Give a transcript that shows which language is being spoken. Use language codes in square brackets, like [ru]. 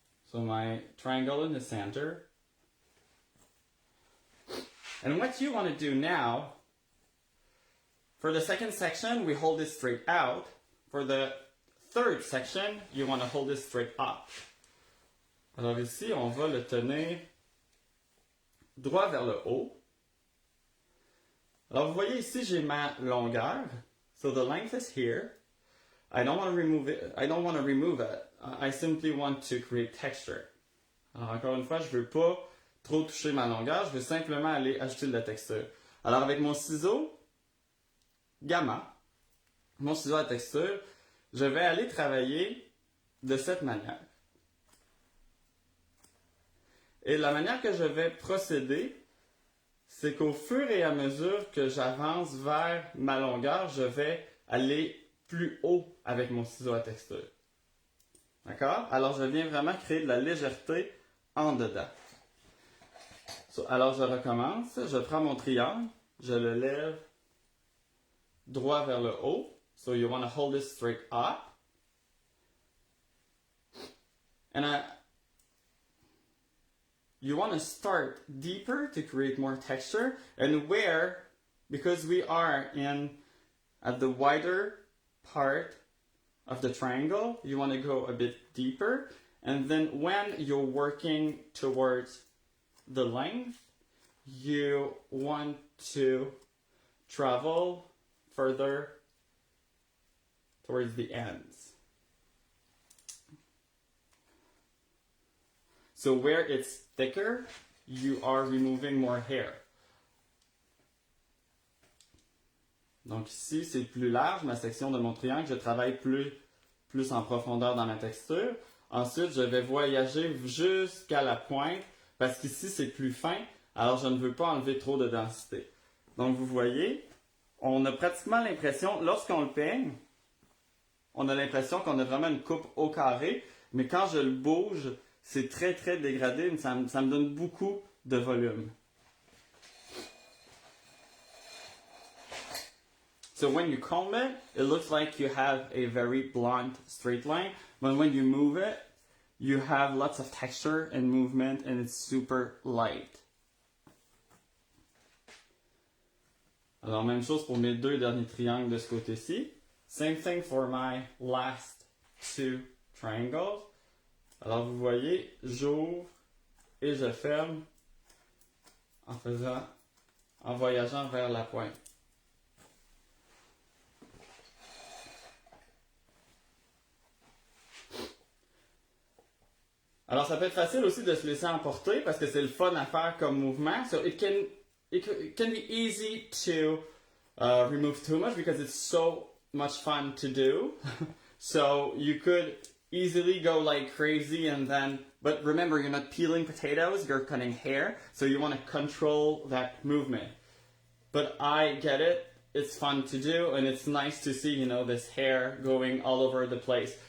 [en] So my triangle in the center. And what you want to do now, for the second section, we hold it straight out. For the third section, you want to hold it straight up. [fr] Alors ici, on va le tenir droit vers le haut. Alors vous voyez ici, j'ai ma longueur. [en] So the length is here. I don't want to remove it. I simply want to create texture. [fr] Alors encore une fois, je veux pas trop toucher ma longueur, je veux simplement aller ajouter de la texture. Alors avec mon ciseau gamma, mon ciseau à texture, je vais aller travailler de cette manière. Et la manière que je vais procéder, c'est qu'au fur et à mesure que j'avance vers ma longueur, je vais aller plus haut avec mon ciseau à texture. D'accord? Alors je viens vraiment créer de la légèreté en dedans. Alors je recommence, je prends mon triangle, je le lève droit vers le haut. [en] So you want to hold it straight up. And you want to start deeper to create more texture. And because we are at the wider part of the triangle, you want to go a bit deeper. And then when you're working towards the length, you want to travel further towards the ends. So where it's thicker, you are removing more hair. [fr] Donc ici, c'est plus large, ma section de mon triangle. Je travaille plus en profondeur dans ma texture. Ensuite, je vais voyager jusqu'à la pointe parce qu'ici, c'est plus fin. Alors, je ne veux pas enlever trop de densité. Donc, vous voyez, on a pratiquement l'impression, lorsqu'on le peigne, on a l'impression qu'on a vraiment une coupe au carré. Mais quand je le bouge, c'est très, très dégradé. Ça me donne beaucoup de volume. [en] So when you comb it, it looks like you have a very blunt straight line. But when you move it, you have lots of texture and movement and it's super light. [fr] Alors même chose pour mes deux derniers triangles de ce côté-ci. [en] Same thing for my last two triangles. [fr] Alors vous voyez, j'ouvre et je ferme en voyageant vers la pointe. Alors, ça peut être facile aussi de se laisser emporter parce que c'est le fun à faire comme mouvement. [en] So it can be easy to remove too much because it's so much fun to do. So you could easily go like crazy and then, but remember, you're not peeling potatoes, you're cutting hair, so you want to control that movement. But I get it, it's fun to do, and it's nice to see, this hair going all over the place.